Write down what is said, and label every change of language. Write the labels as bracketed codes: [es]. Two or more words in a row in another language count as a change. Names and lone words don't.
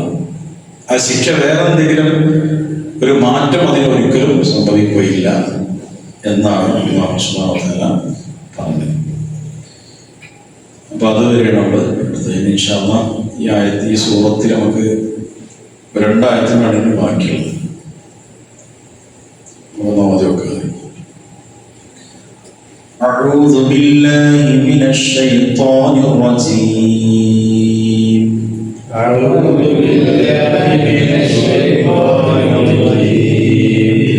[ml] ആ ശിക്ഷ വേറെ എന്തെങ്കിലും ഒരു മാറ്റം അതിനൊരിക്കലും സംഭവിക്കുകയില്ല എന്നാണ് അല്ലാഹു [ar] سبحانه وتعالى [ml] പറഞ്ഞത്. അപ്പൊ അതുവരെ നമ്മൾ എടുത്തത്. [ar] إن شاء الله [ml] ഈ ആയത്ത്, ഈ സൂറത്തിൽ നമുക്ക് 2 ആയത്തിനാണ് ബാക്കിയുള്ളത്. [ar] أعوذ بالله من الشيطان الرجيم. أعوذ بالله من الشيطان الرجيم.